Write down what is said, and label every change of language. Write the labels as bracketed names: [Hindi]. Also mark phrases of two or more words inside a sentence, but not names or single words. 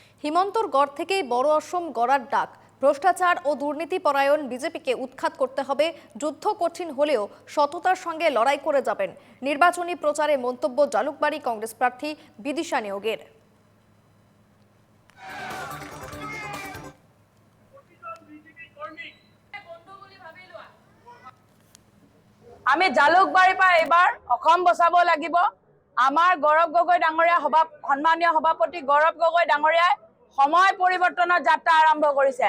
[Bangla] হিমন্তর গড় থেকেই বড় অসম গড়ার ডাক। ভ্রষ্টাচার ও দুর্নীতি পরায়ণ বিজেপিকে উৎখাত করতে হবে। যুদ্ধ কঠিন হলেও সততার সঙ্গে লড়াই করে যাবেন। নির্বাচনী প্রচারে মন্তব্য জালুকবাড়ি কংগ্রেস প্রার্থী বিদিশা নিয়োগের। [Assamese] আমি জালুকবাৰীৰ পৰা এইবাৰ অসম বচাব লাগিব। আমাৰ গৌৰৱ গগৈ ডাঙৰীয়া সন্মানীয় সভাপতি গৌৰৱ গগৈ ডাঙৰীয়াই সময় পৰিৱৰ্তনৰ যাত্ৰা আৰম্ভ কৰিছে।